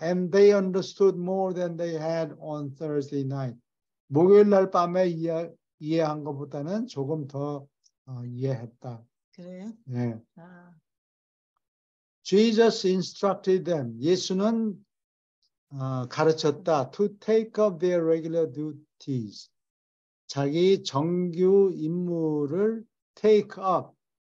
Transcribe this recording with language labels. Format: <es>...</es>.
<en>And they understood more than they had on Thursday night.</en> <ko>목요일 날 밤에 이해한 것보다는 조금 더 이해했다. 그래요? 네. 아.</ko> <en>Jesus instructed them.</en> <ko>예수는 가르쳤다.</ko> <en>To take up their regular duties.</en> <ko>자기 정규 임무를</ko> <en>take up.</en>